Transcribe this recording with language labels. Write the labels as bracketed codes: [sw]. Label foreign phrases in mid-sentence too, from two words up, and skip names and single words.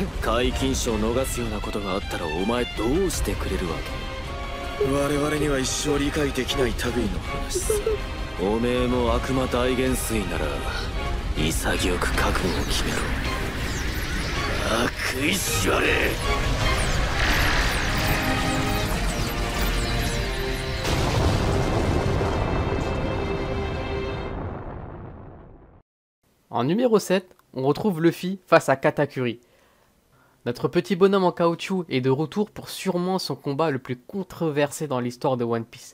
[ja] 皆勤賞を逃すようなことがあったらお前どうしてくれるわけ？我々には一生理解できない類の話さ。おめえも悪魔大元帥なら潔く覚悟を決めろ。悪意しわれ。 [fr] En numéro 7, on retrouve Luffy face à Katakuri. Notre petit bonhomme en caoutchouc est de retour pour sûrement son combat le plus controversé dans l'histoire de One Piece.